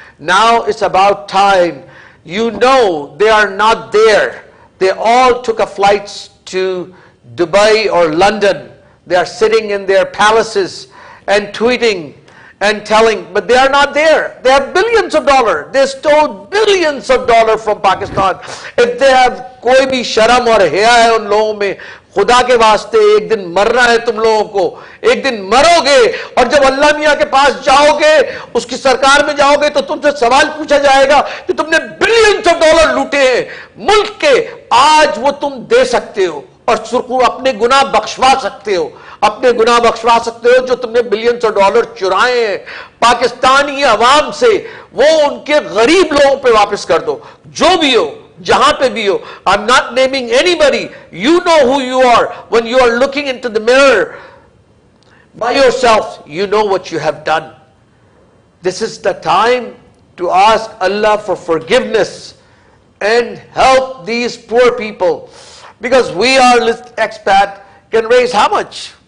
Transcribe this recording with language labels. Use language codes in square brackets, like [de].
[en] Now it's about time. They are not there. They all took a flight to Dubai or London. They are sitting in their palaces and tweeting and telling, but they are not there. They have billions of dollars. They stole billions of dollars from Pakistan. If they have [hi] कोई भी शर्म और हया है उन लोगों में, खुदा के वास्ते एक दिन मरना है तुम लोगों को, एक दिन मरोगे, और जब अल्लाह मियां के पास जाओगे, उसकी सरकार में जाओगे, तो तुमसे सवाल पूछा जाएगा कि तुमने बिलियंस ऑफ डॉलर लूटे हैं मुल्क के, आज वो तुम दे सकते हो और सुरखू अपने गुनाह बख्शवा सकते हो, अपने गुनाह बख्शवा सकते हो जो तुमने बिलियंस ऑफ डॉलर चुराए हैं पाकिस्तानी अवाम से, वो उनके गरीब लोगों पे वापस कर दो, जो भी हो, जहां पे भी हो. [en] I'm not naming anybody. You know who you are. When you are looking into the mirror by yourself, you know what you have done. This is the time to ask Allah for forgiveness and help these poor people, because we are expat can raise how much?